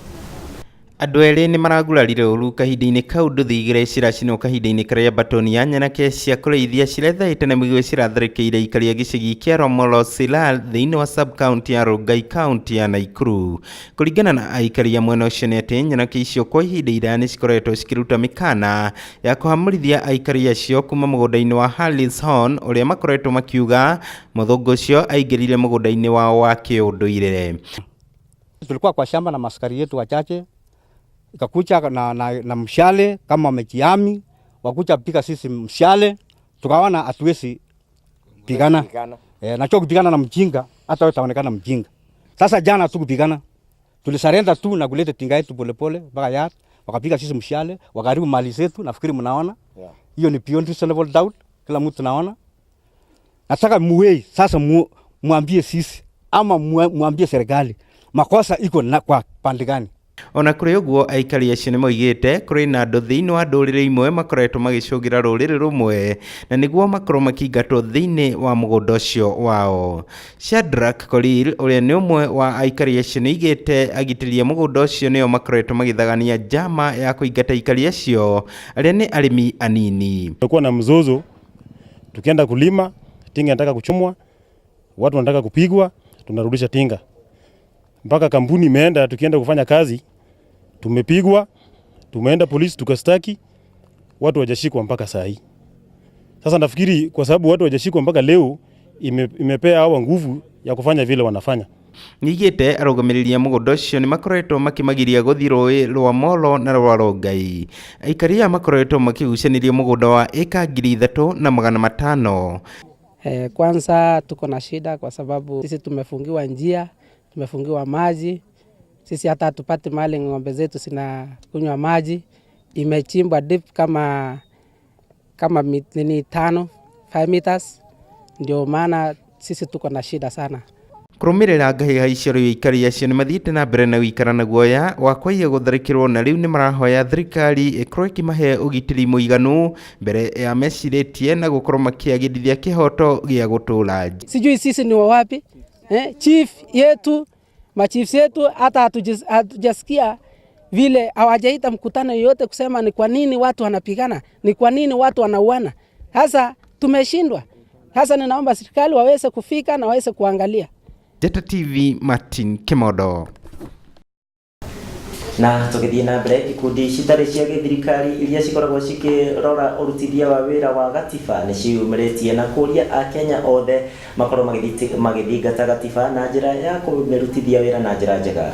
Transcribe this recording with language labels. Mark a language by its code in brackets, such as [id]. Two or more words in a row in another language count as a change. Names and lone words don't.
[ki] Andũ erĩ nĩ maragurarire ũru kahinda-inĩ kau nduthi igĩrĩ ciracinwo kahinda-inĩ karĩa batoni ya nyanake cia kũrĩithia cirethaĩte na mĩguĩ ciratharĩkĩire ikaria gĩcagi kĩa Lomolo Sisal thĩinĩ wa [en] sub county [ki] ya Rongai county ya Naikuru. Kũringana na aikaria mwena ũcio nĩ atĩ nyanake icio kwa ihinda iraya nĩ cikoretwo cikĩruta mĩkana ya kũhamũrithia aikaria acio kuma mũgũnda-inĩ wa Harris Horn ũrĩa makoretwo makiuga mũthũngũ ũcio aingĩrire mũgũnda-inĩ wao wa kĩũndũire. [sw] Tulikuwa kwa shamba na maskari yetu wachache, ikakucha na mshale kama wamejiami, wakucha pika sisi mshale, tukawana hatuwezi pigana. Na choko kupigana na mjinga, hata wewe utaonekana mjinga. Sasa jana tukupigana, tulisarenda tu na kuleta tinga yetu polepole mpaka yard, wakapiga sisi mshale, wakaribu mali zetu, nafikiri mnaona. Hiyo ni [en] beyond reasonable doubt, [sw] kila mtu naona. Nataka muwei, sasa muambie sisi, ama muambie serikali, makosa iko na kwa pande gani? [ki] Ona kuri uguo aikari acio nĩ moigĩte kũrĩ na andũ thĩinĩ wa ndũrĩrĩ imwe makoretwo magĩcũngĩra rũrĩrĩ rumwe na nĩguo makorwo makĩingatwo thĩinĩ wa mũgũnda ũcio wao. Shadrack Korir ũrĩa nĩ ũmwe wa aikari acio nĩ oigĩte agitĩri a mũgũnda ũcio nĩo makoretwo magĩthagania njama ya kũingata aikari acio arĩa nĩ arĩmi anini. [sw] Tulikuwa na mzozo, tukienda kulima, tinga inataka kuchomwa, watu wanataka kupigwa, tunarudisha tinga. Mpaka kampuni imeenda, tukienda kufanya kazi, tumepigwa, tumeenda polisi tukastaki, watu wajashikwa mpaka saa hii. Sasa nafikiri kwa sababu watu wajashikwa mpaka leo, imepea hawa nguvu ya kufanya vile wanafanya. [ki] Nigite arũgamĩrĩri a mũgũnda ũcio nĩ makoretwo makimagiria gũthiĩ rũĩ rwa Molo na rwa Rongai. Aikari makoretwo makigucaniria mũgũnda wa eka 3,500. [sw] Kwanza tuko na shida kwa sababu sisi tumefungiwa njia, tumefungiwa maji. Sisi hata hatupati mahali ng'ombe zetu sina kunywa maji. Imechimbwa deep kama 5 meters. Ndio maana sisi tuko na shida sana. [ki] Kũrũmĩrĩra ngahĩha icio rĩu aikari acio nĩ mathiĩte na mbere na gũikara na guoya wa kwaiya gũtharĩkĩrwo na rĩu nĩ marahoya thirikari ĩkorwo ĩkĩmahe ũgitĩri mũiganu mbere ya mecirĩtie na gũkorwo makĩagĩrithia kĩhoto gĩa gũtũũra. [sw] Sijui sisi ni wapi? Chief yetu, machiefs yetu hata hatujasikia vile hawajaita mkutano yote kusema ni kwa nini watu wanapigana, ni kwa nini watu wanauana. Sasa tumeshindwa. Sasa ninaomba serikali waweze kufika na waweze kuangalia. Jata TV, Martin Kimodo. [ki] Na tũgĩthiĩ na mbere ikundi citarĩ cia gĩthirikari iria cikoragwo cikĩrora ũrutithia wa wĩra wa gatiba nĩ ciumĩrĩtie na kũria Akenya othe makorwo magĩthingata gatiba na njĩra ya kũmĩrutithia wĩra na njĩra njega.